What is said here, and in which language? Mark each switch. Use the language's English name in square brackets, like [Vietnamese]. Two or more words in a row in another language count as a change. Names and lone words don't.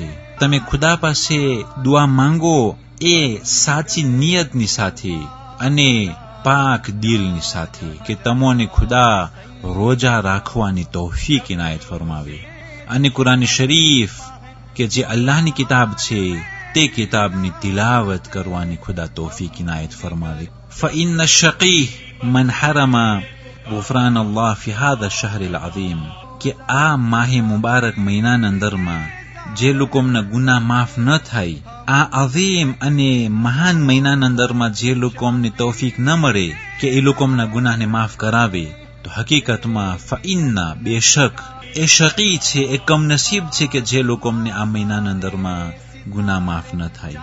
[Gujarati] તમે ખુદા પાસે દુઆ માંગો એ સાચી નિયતની સાથે અને પાક દિલની સાથે, કે તમોને ખુદા રોજા રાખવાની તૌફીક ઇનાયત ફરમાવે. અને કુરાન શરીફ કે જે અલ્લાહની કિતાબ છે તે કિતાબની તિલાવત કરવાની ખુદા તૌફીક ઇનાયત ફરમાવે. [Arabic] فإن الشقي من حرم غفران الله في هذا الشهر العظيم [Gujarati] કે આ માહે મુબારક મહિનાના અંદરમાં જે લોકોના ગુનાહ માફ ન થાય, આ અઝીમ અને મહાન મહિનાના અંદરમાં જે લોકોને તૌફીક ન મળે કે એ લોકોના ગુનાહને માફ કરાવે, તો હકીકતમાં ફઇન્ના બેશક એ શકી છે, એ કમનસીબ છે કે જે લોકોને આ મહિનાના અંદરમાં ગુનાહ માફ ન થાય.